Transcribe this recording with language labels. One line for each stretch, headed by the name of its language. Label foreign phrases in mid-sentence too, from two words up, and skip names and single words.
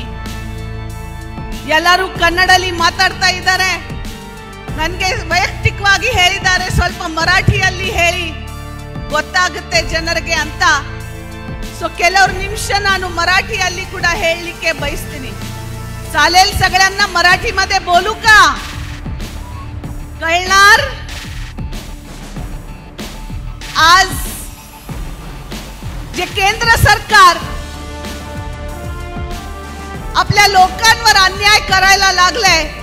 Kannada: ಎಲ್ಲರೂ ಕನ್ನಡಲ್ಲಿ ಮಾತಾಡ್ತಾ ಇದ್ದಾರೆ. ನನಗೆ ವೈಯಕ್ತಿಕವಾಗಿ ಹೇಳಿದ್ದಾರೆ, ಸ್ವಲ್ಪ ಮರಾಠಿಯಲ್ಲಿ ಹೇಳಿ ಗೊತ್ತಾಗುತ್ತೆ ಜನರಿಗೆ ಅಂತ. ಸೊ ಕೆಲವ್ರು ನಿಮಿಷ ನಾನು मराठीಯಲ್ಲಿ ಕೂಡ ಹೇಳಲಿಕ್ಕೆ ಬಯಸ್ತೀನಿ.
Marathi: चालेल सगळ्यांना मराठीमध्ये बोलू का? कळणार? आज जे केंद्र सरकार आपल्या लोकांवर अन्याय करायला लागलंय,